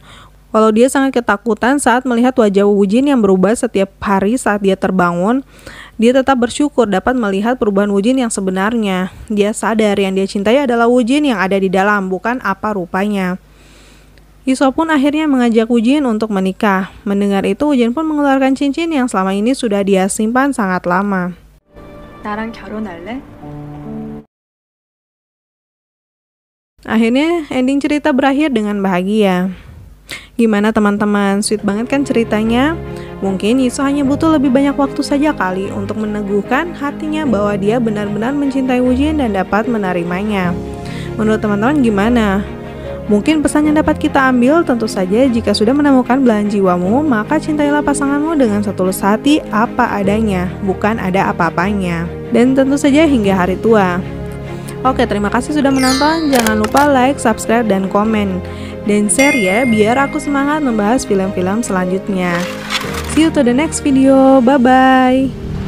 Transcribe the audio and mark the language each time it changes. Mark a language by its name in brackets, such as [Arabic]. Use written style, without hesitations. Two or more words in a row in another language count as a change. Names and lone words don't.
[Indonesian] Walau dia sangat ketakutan saat melihat wajah Woojin yang berubah setiap hari saat dia terbangun, dia tetap bersyukur dapat melihat perubahan Woojin yang sebenarnya. Dia sadar yang dia cintai adalah Woojin yang ada di dalam, bukan apa rupanya. Yiso pun akhirnya mengajak Woojin untuk menikah. Mendengar itu, Woojin pun mengeluarkan cincin yang selama ini sudah dia simpan sangat lama. [Korean] 나랑 결혼할래? [Indonesian] Akhirnya ending cerita berakhir dengan bahagia. Gimana teman-teman? Sweet banget kan ceritanya? Mungkin Yiso hanya butuh lebih banyak waktu saja kali untuk meneguhkan hatinya bahwa dia benar-benar mencintai Woojin dan dapat menerimanya. Menurut teman-teman gimana? Mungkin pesan yang dapat kita ambil tentu saja jika sudah menemukan belahan jiwamu, maka cintailah pasanganmu dengan setulus hati apa adanya, bukan ada apa-apanya. Dan tentu saja hingga hari tua. Oke, terima kasih sudah menonton. Jangan lupa like, subscribe, dan komen. Dan share ya, biar aku semangat membahas film-film selanjutnya. [English] See you to the next video. Bye-bye.